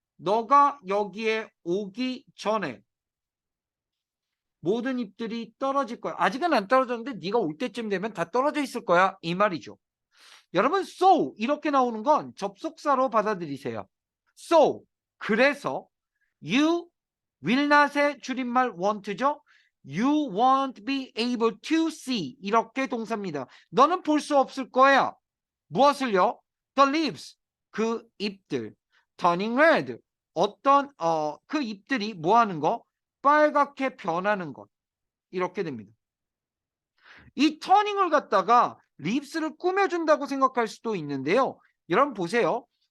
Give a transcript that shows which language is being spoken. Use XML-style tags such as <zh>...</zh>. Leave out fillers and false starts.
<ko>너가 여기에 오기 전에 모든 잎들이 떨어질 거야. 아직은 안 떨어졌는데 네가 올 때쯤 되면 다 떨어져 있을 거야. 이 말이죠. 여러분 so 이렇게 나오는 건 접속사로 받아들이세요. so 그래서</ko> <en>you will not</en> <ko>의 줄임말 want죠.</ko> <en>You won't be able to see</en> <ko>이렇게 동사입니다. 너는 볼 수 없을 거야. 무엇을요?</ko> <en>The leaves</en> <ko>그 잎들</ko> <en>turning red</en> <ko>어떤 그 잎들이 뭐 하는 거? 빨갛게 변하는 것. 이렇게 됩니다. 이 터닝을 갖다가 립스를 꾸며준다고 생각할 수도 있는데요. 여러분 보세요.</ko>